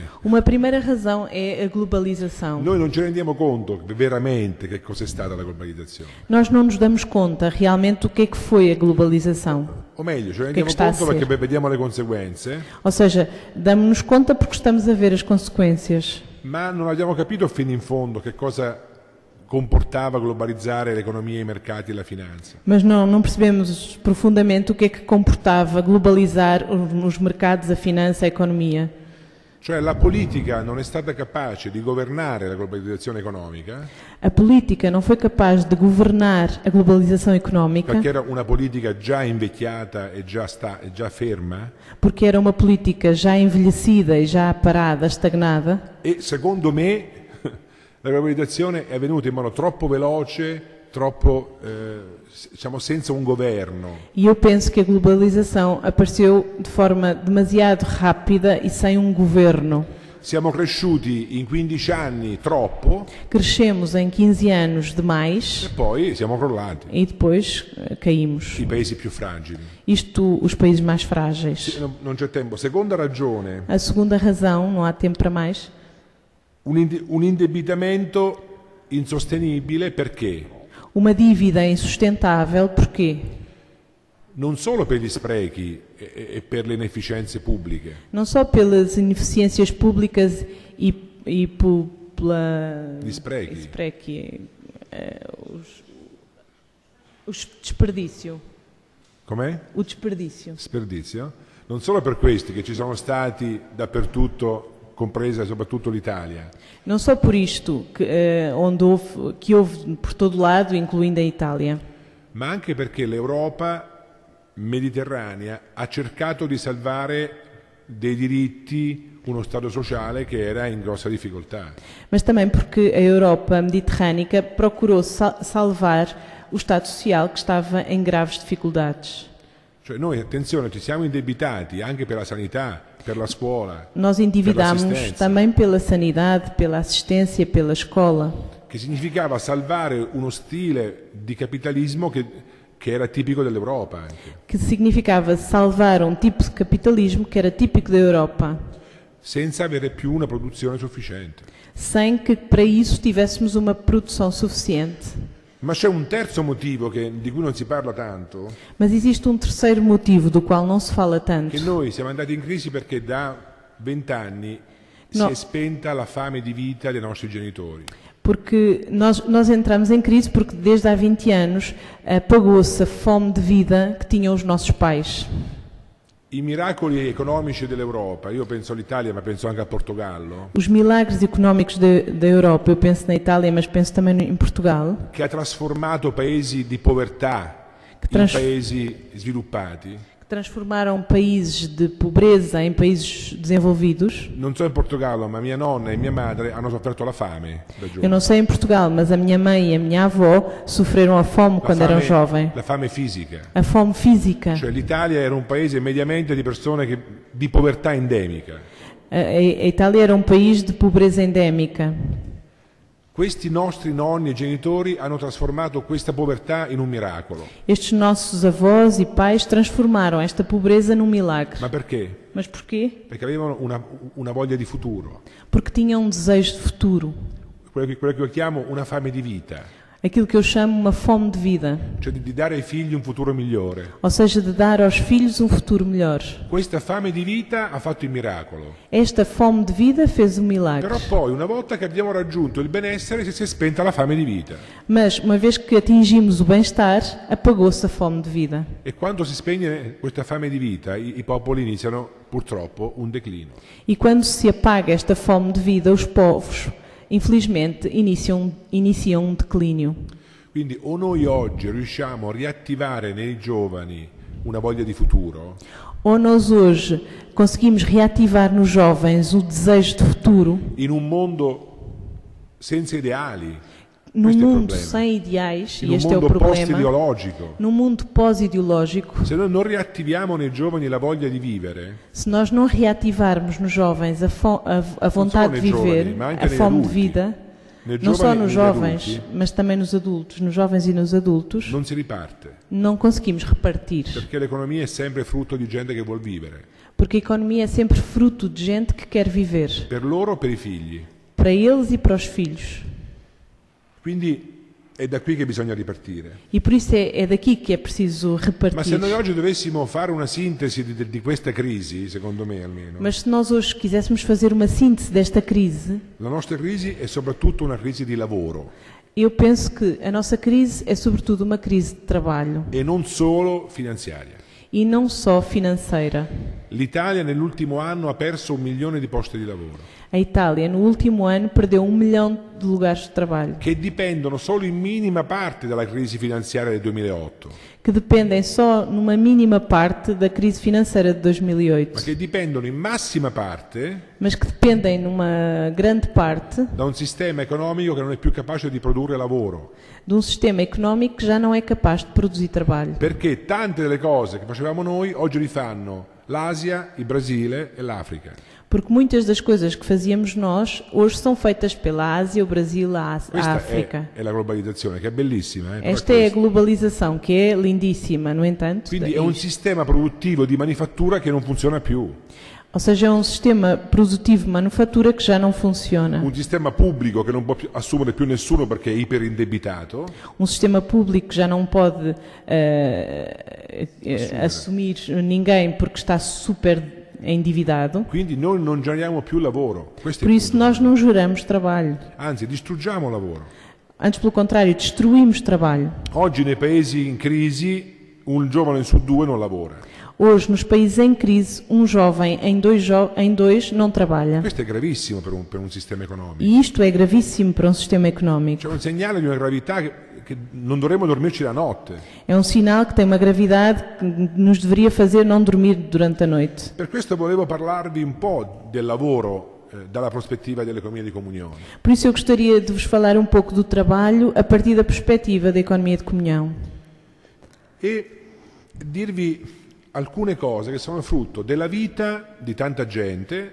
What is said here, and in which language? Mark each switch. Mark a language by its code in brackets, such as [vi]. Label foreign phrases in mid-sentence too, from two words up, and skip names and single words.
[pt] Uma primeira razão é a globalização. [it] Noi non ci rendiamo conto veramente che cos'è stata la globalizzazione. [pt] Nós não nos damos conta realmente do que é que foi a globalização. [it] O meglio, ci [pt] Che [it] rendiamo [pt] sta a [it] conto [pt] ser? [it] perché vediamo le conseguenze, [pt] Ou seja, damos-nos conta porque estamos a ver as consequências, [it] ma non abbiamo capito fino in fondo che cosa comportava globalizzare l'economia, i mercati e la finanza. [pt] mas não percebemos profundamente o que é que comportava globalizar os mercados, a finança, a economia. [it] Cioè la politica non è stata capace di governare la globalizzazione economica, [pt] A política não foi capaz de governar a globalização económica [it] perché era una politica già invecchiata e già ferma, [pt] porque era uma política já envelhecida e já parada, estagnada. [it] e secondo me la globalizzazione è avvenuta in modo troppo veloce, troppo diciamo senza un governo. [pt] E eu penso que a globalização apareceu de forma demasiado rápida e sem um governo. [it] siamo cresciuti in 15 anni troppo [pt] crescemos em 15 anos demais [it] e poi siamo crollati. [pt] e depois caímos. [it] I paesi più fragili. [pt] Isto, os países mais frágeis. [it] Non c'è tempo. Seconda ragione, [pt] A segunda razão, não há tempo para mais, [it] un indebitamento insostenibile perché? [pt] uma dívida insustentável, porquê? [it] Non solo per gli sprechi e per le inefficienze pubbliche, [pt] Não só pelas ineficiências públicas e pela... [it] gli sprechi, Sprechi, [pt] os desperdício. [it] com'è? [pt] O desperdício. [it] Sperdizio. Non solo per questi che ci sono stati dappertutto, compresa soprattutto l'Italia, [pt] Não só por isto, que houve por todo lado, incluindo a Itália, [it] ma anche perché l'Europa mediterranea ha cercato di salvare dei diritti, uno Stato sociale che era in grossa difficoltà. [pt] mas também porque a Europa mediterrânica procurou salvar o Estado Social que estava em graves dificuldades. [it] Cioè noi, attenzione, ci siamo indebitati anche per la sanità, per la scuola, [pt] Nós endividámos Pela assistência. também pela sanidade, pela assistência, pela escola, [it] che significava salvare uno stile di capitalismo che era tipico dell'Europa anche. [pt] que significava salvar um tipo de capitalismo que era típico da Europa, [it] Senza avere più una produzione sufficiente. [pt] sem que para isso tivéssemos uma produção suficiente. [it] Ma c'è un terzo motivo di cui non si parla tanto, [pt] Mas existe terceiro motivo do qual não se fala tanto. [it] che noi siamo andati in crisi perché da 20 anni [pt] No. [it] si è spenta la fame di vita dei nostri genitori. [pt] Porque nós entramos em crise porque desde há 20 anos apagou-se a fome de vida que tinham os nossos pais. [it] I miracoli economici dell'Europa, io penso all'Italia ma penso anche a Portogallo, [pt] Os milagres económicos da Europa, eu penso na Itália, mas penso também em Portugal, [it] che ha trasformato paesi di povertà in [pt] trans- [it] paesi sviluppati. [pt] que transformaram países de pobreza em países desenvolvidos. [it] Non so in Portogallo, ma mia nonna e mia madre hanno sofferto la fame da [pt] Eu [it] giovani. [pt] não sei em Portugal, mas a minha mãe e a minha avó sofreram a fome quando eram jovens. [it] La fame fisica. [pt] A fome física. [it] Cioè l'Italia era un paese mediamente di persone di povertà endemica. [pt] A Itália era um país de pobreza endémica. [it] Questi nostri nonni e genitori hanno trasformato questa povertà in un miracolo. [pt] Estes nossos avós e pais transformaram esta pobreza num milagre. [it] Ma perché? [pt] Mas porquê? [it] Perché avevano una voglia di futuro, [pt] Porque tinham um desejo de futuro. [it] quello che io chiamo una fame di vita, [pt] Aquilo que eu chamo uma fome de vida. [it] cioè di dare ai figli un futuro migliore. [pt] Ou seja, de dar aos filhos um futuro melhor. [it] Questa fame di vita ha fatto il miracolo. [pt] Esta fome de vida fez um milagre. [it] Però poi, una volta che abbiamo raggiunto il benessere, si è spenta la fame di vita. [pt] Mas, uma vez que atingimos o bem-estar, apagou-se a fome de vida. [it] E quando si spegne questa fame di vita, i popoli iniziano purtroppo un declino. [pt] E quando se apaga esta fome de vida, os povos, infelizmente, iniciam um declínio. [it] Quindi o noi oggi riusciamo a riattivare nei giovani una voglia di futuro, [pt] Ou nós hoje conseguimos reativar nos jovens o desejo de futuro, [it] in un mondo senza ideali, [pt] num [it] questo è il [pt] mundo [it] problema. [pt] sem ideais, [it] In [pt] e [it] un [pt] este é o [it] mondo [pt] problema, [it] post-ideologico. [pt] num mundo pós-ideológico, [it] Se noi non riattiviamo nei giovani la voglia di vivere, [pt] se nós não reativarmos nos jovens a vontade de [it] nei [pt] viver, [it] giovani, ma anche [pt] a [it] nei [pt] fome de [it] adulti, [pt] vida, [it] nei [pt] não só [it] giovani e [pt] nos [it] negli [pt] jovens, [it] adulti, [pt] mas também nos adultos, nos jovens e nos adultos, [it] non si riparte, [pt] não conseguimos repartir. [it] perché l'economia è sempre frutto di gente che vuol vivere, [pt] Porque a economia é sempre fruto de gente que quer viver, [it] per loro o per i figli. [pt] para eles e para os filhos. [it] Quindi è da qui che bisogna ripartire. [pt] E por isso é daqui que é preciso [it] Ma se [pt] repartir. [it] noi oggi dovessimo fare una sintesi di questa crisi, secondo me almeno, [pt] Mas se nós hoje quiséssemos fazer uma síntese desta crise, [it] la nostra crisi è soprattutto una crisi di lavoro [pt] eu penso que a nossa crise é sobretudo uma crise de trabalho [it] e non solo finanziaria. [pt] e não só financeira. [it] L'Italia nell'ultimo anno ha perso 1 milione di posti di lavoro [pt] A Itália, no último ano, perdeu 1 milhão de lugares de trabalho, [it] che dipendono solo in minima parte dalla crisi finanziaria del 2008, [pt] que dependem só numa mínima parte da crise financeira de [it] ma [pt] 2008, [it] che dipendono in massima parte [pt] mas que dependem numa grande parte [it] da un sistema economico che non è più capace di produrre lavoro, [pt] de um sistema económico que já não é capaz de produzir trabalho. [it] perché tante delle cose che facevamo noi oggi rifanno l'Asia, il Brasile e l'Africa. [pt] Porque muitas das coisas que fazíamos nós hoje são feitas pela Ásia, o Brasil, a [it] Questa [pt] África. [it] è la globalizzazione, che è bellissima. [pt] Esta é a globalização, que é lindíssima, no entanto. [it] Quindi è un sistema produttivo di manifattura che non funziona più. [pt] Ou seja, é um sistema produtivo de manufatura que já não funciona. [it] Un sistema pubblico che non può assumere più nessuno perché è iperindebitato. [pt] Um sistema público que já não pode assumir ninguém porque está super endividado. [it] Quindi noi non generiamo più lavoro. Questo è [pt] Por [it] il [pt] isso [it] punto. [pt] nós não geramos trabalho. [it] Anzi, distruggiamo lavoro. [pt] Antes, pelo contrário, destruímos trabalho. [it] Oggi nei paesi in crisi un giovane su due non lavora. [pt] Hoje, nos países em crise, um jovem em dois não trabalha. [it] Questo è gravissimo per un sistema economico. [pt] E isto é gravíssimo para um sistema económico. [it] C'è un segnale di una gravità che non dovremmo dormirci la notte. [pt] É um sinal que tem uma gravidade que nos deveria fazer não dormir durante a noite. [it] Per questo volevo parlarvi un po' del lavoro dalla prospettiva dell'economia di comunione. [pt] Por isso eu gostaria de vos falar um pouco do trabalho a partir da perspectiva da economia de comunhão. [it] E dirvi alcune cose che sono frutto della vita di tanta gente